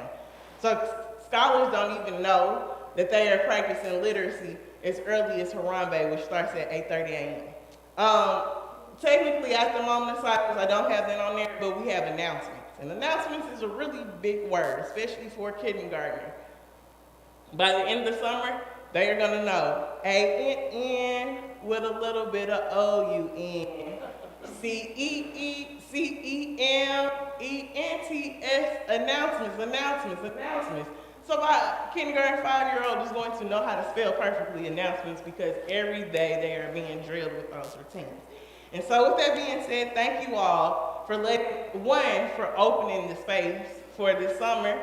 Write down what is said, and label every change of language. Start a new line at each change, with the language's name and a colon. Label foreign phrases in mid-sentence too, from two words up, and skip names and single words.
English: So scholars don't even know that they are practicing literacy as early as Harambee, which starts at 8:30 a.m. Technically, after moment of silence, I don't have that on there, but we have announcements. And announcements is a really big word, especially for a kindergartner. By the end of the summer, they are going to know A-N-N with a little bit of O-U-N. C-E-E-C-E-M-E-N-T-S, announcements. So my kindergarten 5-year-old is going to know how to spell perfectly announcements because every day they are being drilled with those routines. And so with that being said, thank you all for for opening the space for this summer.